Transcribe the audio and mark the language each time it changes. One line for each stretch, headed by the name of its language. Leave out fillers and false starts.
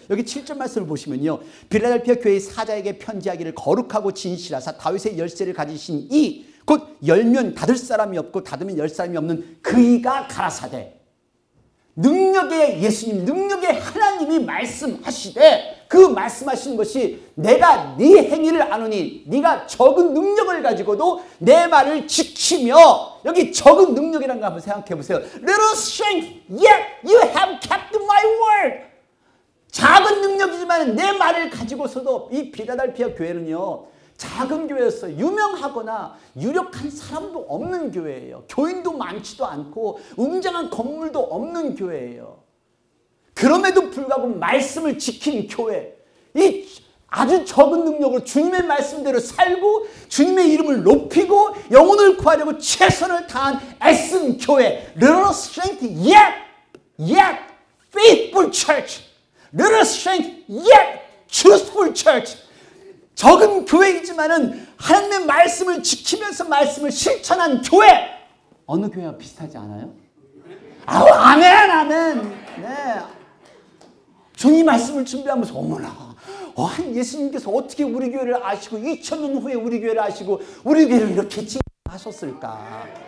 Korean: 여기 7절 말씀을 보시면요. 빌라델피아 교회의 사자에게 편지하기를 거룩하고 진실하사 다윗의 열쇠를 가지신 이 곧 열면 닫을 사람이 없고 닫으면 열 사람이 없는 그이가 가라사대. 능력의 예수님, 능력의 하나님이 말씀하시되 그 말씀하시는 것이 내가 네 행위를 아노니 네가 적은 능력을 가지고도 내 말을 지키며, 여기 적은 능력이라는 거 한번 생각해 보세요.
English: Little strength, yet you have kept my word.
Korean: 작은 능력이지만 내 말을 가지고서도 이 필라델피아 교회는요, 작은 교회였어요. 유명하거나 유력한 사람도 없는 교회예요. 교인도 많지도 않고 웅장한 건물도 없는 교회예요. 그럼에도 불구하고 말씀을 지킨 교회, 이 아주 적은 능력으로 주님의 말씀대로 살고 주님의 이름을 높이고 영혼을 구하려고 최선을 다한 애쓴 교회.
English: Little strength yet faithful church. Little strength yet truthful church.
Korean: 적은 교회이지만은 하나님의 말씀을 지키면서 말씀을 실천한 교회. 어느 교회와 비슷하지 않아요? 아멘. 네. 주님 말씀을 준비하면서 어머나, 예수님께서 어떻게 우리 교회를 아시고 2000년 후에 우리 교회를 아시고 우리 교회를 이렇게 칭찬하셨을까?